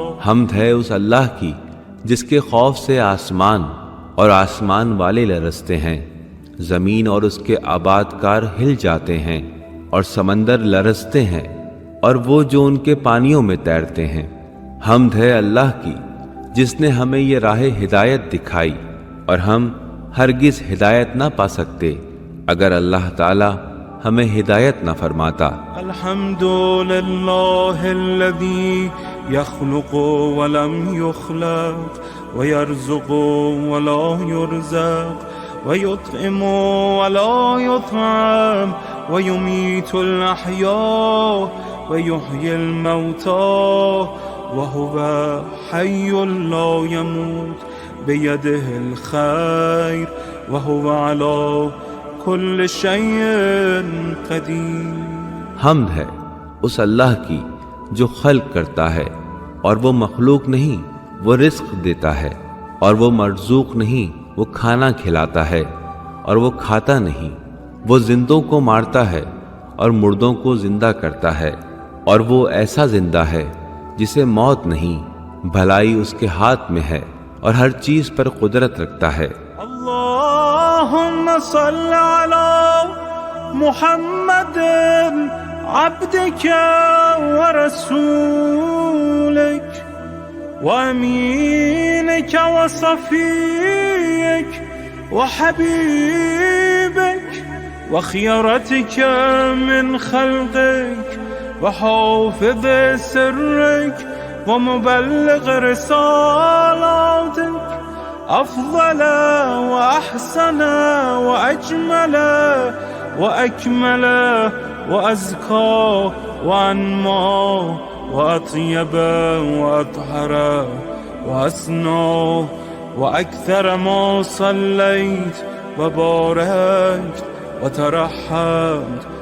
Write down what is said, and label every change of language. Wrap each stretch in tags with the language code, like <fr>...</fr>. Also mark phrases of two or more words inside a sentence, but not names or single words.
<ur>حمد ہے اس اللہ کی جس کے خوف سے آسمان اور آسمان والے لرزتے ہیں، زمین اور اس کے آبادکار ہل جاتے ہیں اور سمندر لرزتے ہیں اور وہ جو ان کے پانیوں میں تیرتے ہیں. حمد ہے اللہ کی جس نے ہمیں یہ راہ ہدایت دکھائی اور ہم ہرگز ہدایت نہ پا سکتے اگر اللہ تعالیٰ ہمیں ہدایت نہ فرماتا.</ur> <ar>الحمد لله الذي يخلق ولم يخلق ويرزق ولا يرزق ويطعم ولا يطعم ويميت الأحياء ويحيي الموتى وهو حي لا يموت بيده الخير وهو على كل شيء قدير.</ar> <ur>حمد ہے اس اللہ کی جو خلق کرتا ہے اور وہ مخلوق نہیں، وہ رزق دیتا ہے، اور وہ مرزوق نہیں، وہ کھانا کھلاتا ہے، اور وہ کھاتا نہیں، وہ زندوں کو مارتا ہے اور مردوں کو زندہ کرتا ہے، اور وہ ایسا زندہ ہے جسے موت نہیں، بھلائی اس کے ہاتھ میں ہے اور ہر چیز پر قدرت رکھتا ہے.</ur> <ar>اللهم صل على محمد عبدك ورسولك و أمينك وصفيك وحبيبك وخيرتك من خلقك وحافظ سرك ومبلغ رسالاتك أفضل وأحسن وأجمل وأكمل وأزكى وأنمى وأطيب وأطهر وأسنى وأكثر ما صليت وباركت وترحمت</ar>